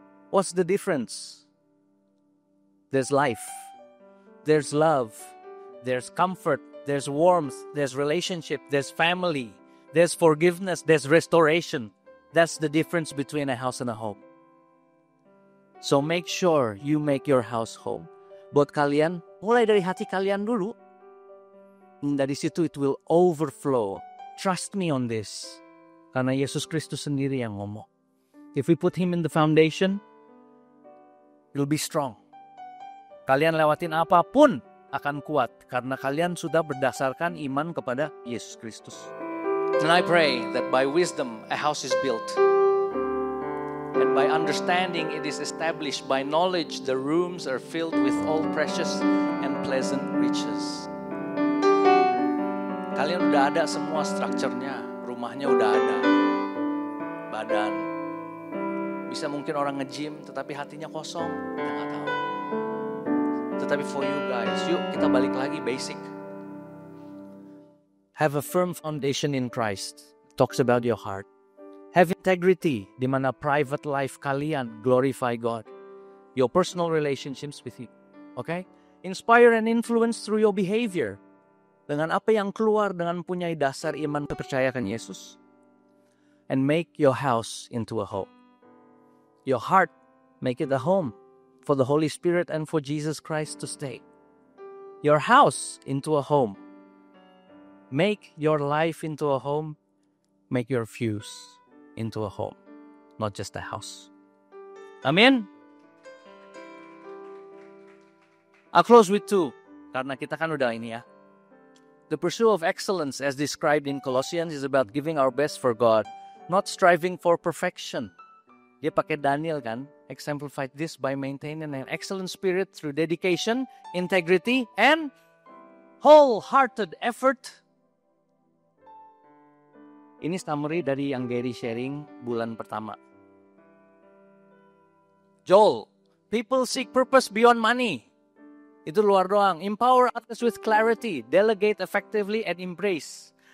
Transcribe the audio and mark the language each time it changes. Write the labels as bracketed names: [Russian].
[English] What's the difference? There's life. There's love. There's comfort. There's warmth. There's relationship. There's family. There's forgiveness. There's restoration. That's the difference between a house and a home. So make sure you make your house home. [Indonesian] Buat kalian, mulai dari hati kalian dulu. Dari situ [English] it will overflow. Trust me on this. [Indonesian] Karena Yesus Kristus sendiri yang ngomong. [English] If we put Him in the foundation, it'll be strong. [Indonesian] Kalian lewatin apapun akan kuat. Karena kalian sudah berdasarkan iman kepada Yesus Kristus. And I pray that by wisdom a house is built. And by understanding it is established. By knowledge the rooms are filled with all precious and pleasant riches. Kalian udah ada semua strukturnya. Rumahnya udah ada. Badan. Bisa mungkin orang nge-gym tetapi hatinya kosong. Kita gak tahu. Tetapi [English] for you guys, [Indonesian] yuk kita balik lagi basic. [English] Have a firm foundation in Christ. Talks about your heart. Have integrity, [Indonesian] di mana [English] private life [Indonesian] kalian [English] glorify God. Your personal relationships with Him. Okay? Inspire and influence through your behavior. [Indonesian] Dengan apa yang keluar dengan punya dasar iman percayakan Yesus. [English] And make your house into a home. Your heart, make it a home for the Holy Spirit and for Jesus Christ to stay. Your house into a home. Make your life into a home. Make your views into a home, not just a house. [Indonesian] Amin. [English] I'll close with 2, [Indonesian] karena kita kan udah ini ya. [English] The pursuit of excellence as described in Colossians is about giving our best for God, not striving for perfection. [Indonesian] Dia pakai Daniel kan, [English] exemplified this by maintaining an excellent spirit through dedication, integrity, and wholehearted effort. [Indonesian] Ini summary dari yang Gary sharing bulan pertama. [English] Joel, people seek purpose beyond money. [Indonesian] Itu luar doang. [English] Empower others with clarity. Delegate effectively and embrace.